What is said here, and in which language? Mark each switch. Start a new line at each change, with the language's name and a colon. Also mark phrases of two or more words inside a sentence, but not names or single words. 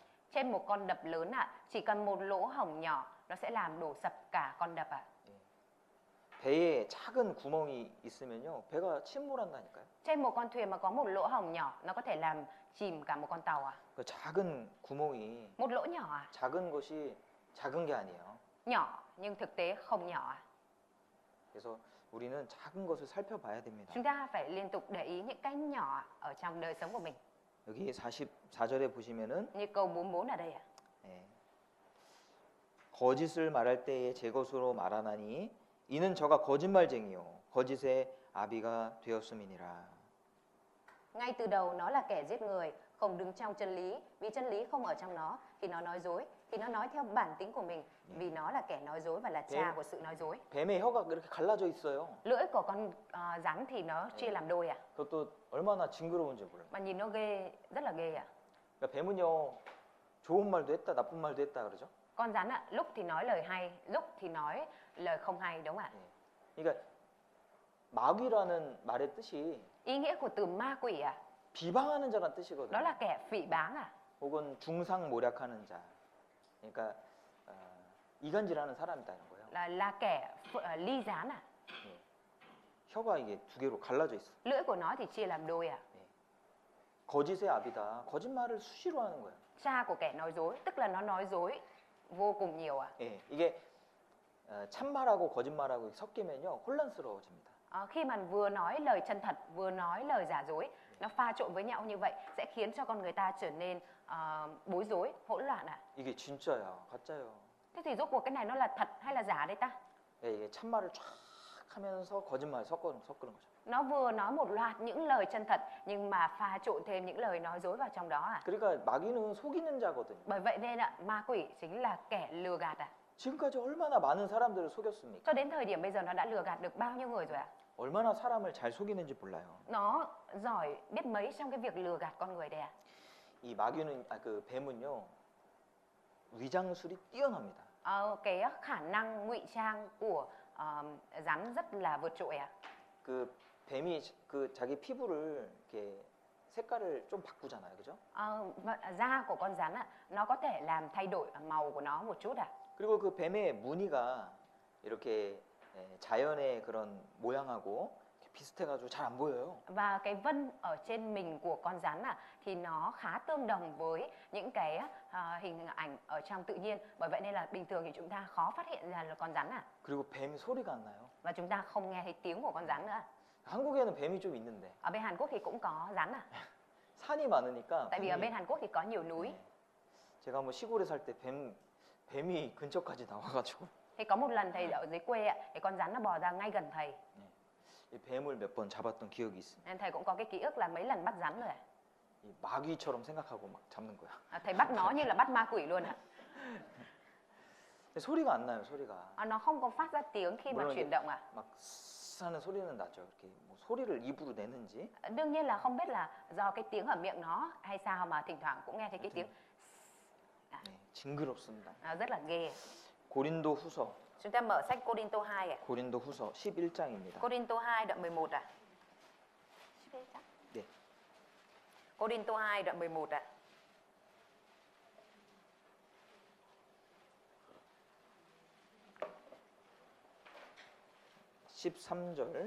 Vietnamese: Trên một con đập lớn ạ, chỉ cần một lỗ hổng nhỏ nó sẽ làm đổ sập cả con đập ạ.
Korean: 배에 작은 구멍이 있으면요, 배가 침몰한다니까요.
Vietnamese: Trên một con thuyền mà có một lỗ hổng nhỏ nó có thể làm chìm cả một con tàu ạ.
Korean: 그 작은 구멍이
Vietnamese: Một lỗ nhỏ ạ,
Korean: 작은 것이 작은 게 아니에요.
Vietnamese: nhỏ nhưng thực tế không nhỏ ạ.
Korean: 그래서 우리는 작은 것을 살펴봐야 됩니다.
Vietnamese: Chúng ta phải liên tục để ý những cái nhỏ ở trong đời sống của mình.
Korean: 여기 44절에 보시면은
Vietnamese: Như câu 44 ở đây ạ.
Korean: 예, 거짓을 말할 때에 제 것으로 말하나니 이는 저가 거짓말쟁이요 거짓의 아비가 되었음이니라.
Vietnamese: Ngay từ đầu nó là kẻ giết người, không đứng trong chân lý, vì chân lý không ở trong nó. Khi nó nói dối thì nó nói theo bản tính của mình, vì nó là kẻ nói dối và là cha của sự nói dối.
Korean: 뱀의 혀가 이렇게 갈라져 있어요.
Vietnamese: Lưỡi của con rắn thì nó chia làm đôi ạ.
Korean: 그것도 얼마나 징그러운지 몰라요.
Vietnamese: Mà nhìn nó ghê, rất là ghê ạ.
Korean: 그러니까 뱀은요, 좋은 말도 했다, 나쁜 말도 했다 그러죠.
Vietnamese: Con rắn ạ, lúc thì nói lời hay, lúc thì nói lời không hay, đúng không ạ?
Korean: 그러니까 마귀라는 말의 뜻이
Vietnamese: Ý nghĩa của từ ma quỷ ạ,
Korean: 비방하는 자란 뜻이거든요.
Vietnamese: đó là kẻ phỉ báng ạ.
Korean: 혹은 중상모략하는 자. 그러니까 이간질하는 사람이다는 거예요.
Vietnamese: Là kẻ ly gián ạ.
Korean: 혀가 이게 두 개로 갈라져 있어.
Vietnamese: Lưỡi của nó thì chia làm đôi ạ.
Korean: 거짓의 아비다. 거짓말을 수시로 하는 거예요.
Vietnamese: Cha của kẻ nói dối, tức là nó nói dối vô cùng nhiều ạ.
Korean: 예, 이게 참말하고 거짓말하고 섞이면요 혼란스러워집니다.
Vietnamese: Khi mà vừa nói lời chân thật, vừa nói lời giả dối, nó pha trộn với nhau như vậy sẽ khiến cho con người ta trở nên bối rối, hỗn loạn ạ.
Korean: 이게 진짜야, 가짜야.
Vietnamese: Thế thì rốt cuộc cái này nó là thật hay là giả đây ta?
Korean: 예, 이게 참말을 쫙 하면서 거짓말 섞는 거죠.
Vietnamese: Nó vừa nói một loạt những lời chân thật nhưng mà pha trộn thêm những lời nói dối vào trong đó ạ.
Korean: 그러니까 마귀는 속이는 자거든요.
Vietnamese: Bởi vậy nên ạ, ma quỷ chính là kẻ lừa gạt ạ.
Korean: 지금까지 얼마나 많은 사람들을 속였습니까?
Vietnamese: Cho đến thời điểm bây giờ nó đã lừa gạt được bao nhiêu người rồi ạ?
Korean: 얼마나 사람을 잘 속이는지 몰라요.
Vietnamese: Nó giỏi biết mấy trong cái việc lừa gạt con người đây ạ.
Korean: 이 마귀는 그 뱀은요 위장술이 뛰어납니다.
Vietnamese: Cái khả năng ngụy trang của rắn rất là vượt trội ạ.
Korean: 그 뱀이 그 자기 피부를 이렇게 색깔을 좀 바꾸잖아요, 그죠?
Vietnamese: Da của con rắn ạ, nó có thể làm thay đổi màu của nó một chút ạ.
Korean: 그리고 그 뱀의 무늬가 이렇게 자연의 그런 모양하고 비슷해가지고 잘 안 보여요.
Vietnamese: Và cái vân ở trên mình của con rắn ạ thì nó khá tương đồng với những cái hình ảnh ở trong tự nhiên. Bởi vậy nên là bình thường thì chúng ta khó phát hiện ra là con rắn ạ.
Korean: 그리고 뱀이 소리가 안 나요.
Vietnamese: và chúng ta không nghe thấy tiếng của con rắn nữa.
Korean: 한국에는 뱀이 좀 있는데
Vietnamese: Ở bên Hàn Quốc thì cũng có rắn à?
Korean: 산이 많으니까
Vietnamese: Tại vì ở
Korean: 뱀이-
Vietnamese: bên Hàn Quốc thì có nhiều núi.
Korean: 네. 제가 뭐 시골에 살 때 뱀이 근처까지 나와가지고
Vietnamese: Thì có một lần thầy ở dưới quê ạ, thì con rắn nó bò ra ngay gần thầy.
Korean: 이 뱀을 몇 번 잡았던 기억이 있습니다.
Vietnamese: Nên thầy cũng có cái ký ức là mấy lần bắt rắn rồi ạ.
Korean: 이 마귀처럼 생각하고 막 잡는 거야.
Vietnamese: Thầy bắt nó như là bắt ma quỷ luôn ạ.
Korean: 근데 소리가 안 나요, 소리가.
Vietnamese: Nó không có phát ra tiếng khi mà
Korean: 물론
Vietnamese: chuyển động ạ.
Korean: 막 쓰 하는 소리는 나죠. 이렇게 뭐 소리를 입으로 내는지.
Vietnamese: Đương nhiên là không biết là do cái tiếng ở miệng nó hay sao mà thỉnh thoảng cũng nghe thấy cái tiếng
Korean: 네, 징그럽습니다.
Vietnamese: rất là ghê.
Korean: 고린도 후서,
Vietnamese: Chúng ta mở sách Cô-rin-tô 2 ạ.
Korean: 고린도 후서 11장입니다.
Vietnamese: Cô-rin-tô 2 đoạn 11 ạ. 11
Korean: 네.
Vietnamese: Cô-rin-tô 2 đoạn 11 ạ.
Korean: (13절)